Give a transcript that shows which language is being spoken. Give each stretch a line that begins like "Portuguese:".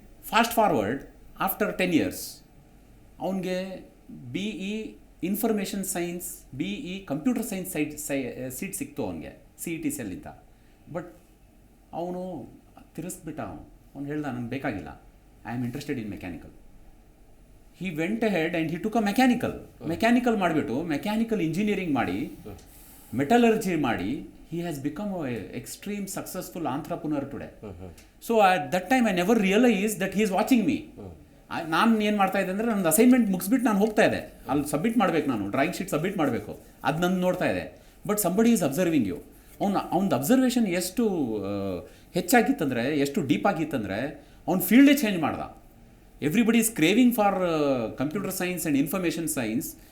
English: fast forward after 10 years
Kannada: ಅವನಿಗೆ BE information science, BE computer science seat ಸಿಕ್ತು ಅವನಿಗೆ CET ಸೆಲ್ಲಿಂದ. But ಅವನು ತಿರ್ಸ್ಬಿಟ್ಟ. ಅವ್ನು ಹೇಳ್ದ, ನನಗೆ ಬೇಕಾಗಿಲ್ಲ,
English: I am interested in mechanical. he went ahead and he took a mechanical
Kannada: ಮಾಡಿಬಿಟ್ಟು ಮೆಕ್ಯಾನಿಕಲ್ ಇಂಜಿನಿಯರಿಂಗ್ ಮಾಡಿ, ಮೆಟಲರ್ಜಿ ಮಾಡಿ,
English: he has become a extreme successful entrepreneur today. So at that time I never realized that he is watching me.
Kannada: ನಾನು ಏನು ಮಾಡ್ತಾ ಇದ್ದೆ ಅಂದರೆ, ನನ್ನ assignment ಮುಗಿಸ್ಬಿಟ್ಟು ನಾನು ಹೋಗ್ತಾ ಇದ್ದೆ, ಅಲ್ಲಿ ಸಬ್ಮಿಟ್ ಮಾಡಬೇಕು, ನಾನು ಡ್ರಾಯಿಂಗ್ ಶೀಟ್ ಸಬ್ಮಿಟ್ ಮಾಡಬೇಕು, ಅದು ನಾನು ನೋಡ್ತಾ ಇದ್ದೆ.
English: But somebody is observing you.
Kannada: ಅವ್ನ ಅಬ್ಸರ್ವೇಷನ್ ಎಷ್ಟು ಹೆಚ್ಚಾಗಿತ್ತಂದರೆ, ಎಷ್ಟು ಡೀಪ್ ಆಗಿತ್ತಂದರೆ, ಅವ್ನ ಫೀಲ್ಡೇ ಚೇಂಜ್ ಮಾಡ್ದ.
English: Everybody is craving for computer science and information science.